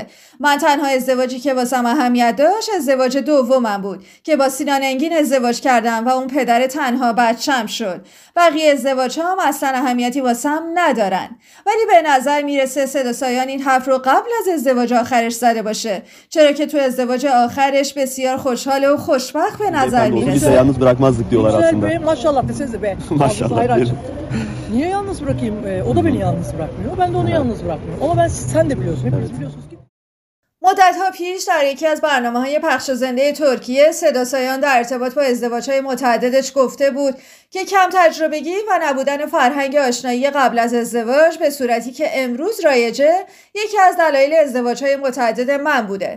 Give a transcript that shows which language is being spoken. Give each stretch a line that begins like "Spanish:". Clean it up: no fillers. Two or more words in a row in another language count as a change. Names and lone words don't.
Persian: من تنها ازدواجی که واسم اهمیت داشت ازدواج دومم بود که با سینان انگین ازدواج کردم و اون پدر تنها بچم شد. بقیه ازدواج‌هام اصلا اهمیتی واسم ندارن. ولی به nazar میرسه صدا سایان این حرف رو قبل از ازدواج آخرش زده باشه، چرا که تو ازدواج آخرش بسیار خوشحال و خوشبخت به نظر میرسه.
Turkish: yalnız bırakmazdık diyorlar aslında. Maşallah desenize be. Maşallah. Niye yalnız bırakayım? O da beni yalnız bırakmıyor. Ben de onu yalnız bırakmıyorum. Ama sen de biliyorsun. Hepiniz biliyorsunuz ki.
Persian: مدت‌ها پیش در یکی از برنامه‌های پخش زنده ترکیه صدا سایان در ارتباط با ازدواج‌های متعددش گفته بود که کم تجربگی و نبودن فرهنگ آشنایی قبل از ازدواج به صورتی که امروز رایجه یکی از دلایل ازدواج‌های متعدد من بوده.